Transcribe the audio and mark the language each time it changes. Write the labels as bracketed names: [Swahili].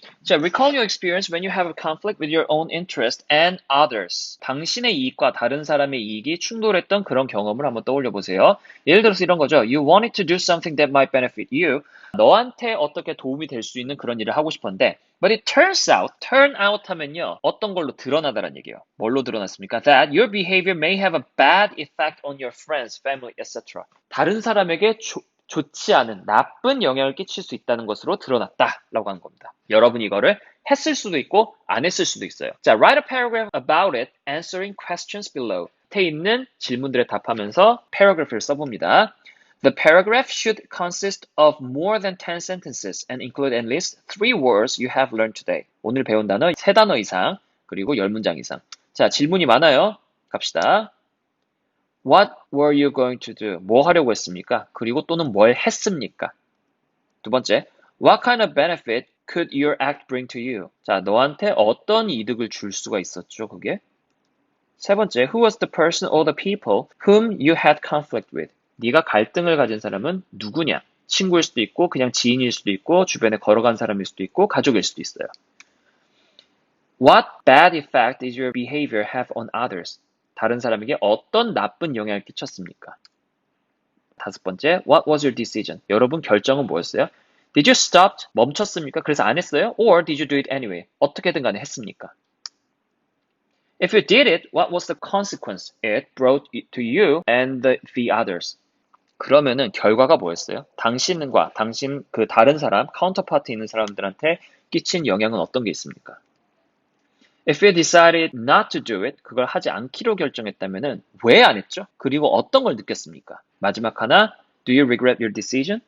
[English] 자, recall your experience when you have a conflict with your own interest and others. [Korean] 당신의 이익과 다른 사람의 이익이 충돌했던 그런 경험을 한번 떠올려 보세요. 예를 들어서 이런 거죠. [English] You wanted to do something that might benefit you. [Korean] 너한테 어떻게 도움이 될 수 있는 그런 일을 하고 싶었는데 [English] But it turns out, turn out [Korean] 하면요. 어떤 걸로 드러나다라는 얘기예요. 뭘로 드러났습니까? [English] That your behavior may have a bad effect on your friends, family, etc. [Korean] 다른 사람에게 좋지 않은 나쁜 영향을 끼칠 수 있다는 것으로 드러났다라고 하는 겁니다. 여러분이 이거를 했을 수도 있고 안 했을 수도 있어요. [English] 자, write a paragraph about it, answering questions below. [Korean] 밑에 있는 질문들에 답하면서 paragraph를 써봅니다. [English] The paragraph should consist of more than 10 sentences and include at least 3 words you have learned today. [Korean] 오늘 배운 단어 3단어 이상, 그리고 10문장 이상. 자, 질문이 많아요. 갑시다. [English] What were you going to do? [Korean] 뭐 하려고 했습니까? 그리고 또는 뭘 했습니까? 두 번째, [English] What kind of benefit could your act bring to you? [Korean] 자, 너한테 어떤 이득을 줄 수가 있었죠, 그게? [English] 세 번째, Who was the person or the people whom you had conflict with? [Korean] 네가 갈등을 가진 사람은 누구냐? 친구일 수도 있고, 그냥 지인일 수도 있고, 주변에 걸어간 사람일 수도 있고, 가족일 수도 있어요. [English] What bad effect did your behavior have on others? [Korean] 다른 사람에게 어떤 나쁜 영향을 끼쳤습니까? 다섯 번째, [English] What was your decision? [Korean] 여러분 결정은 뭐였어요? [English] Did you stop? [Korean] 멈췄습니까? 그래서 안 했어요? [English] Or did you do it anyway? [Korean] 어떻게든 간에 했습니까? [English] If you did it, what was the consequence it brought to you and the others? [Korean] 그러면은 결과가 뭐였어요? 당신과 당신 그 다른 사람, 카운터파트 있는 사람들한테 끼친 영향은 어떤 게 있습니까? [English] If you decided not to do it, [Korean] 그걸 하지 않기로 결정했다면은 왜 안 했죠? 그리고 어떤 걸 느꼈습니까? 마지막 하나, [English] do you regret your decision?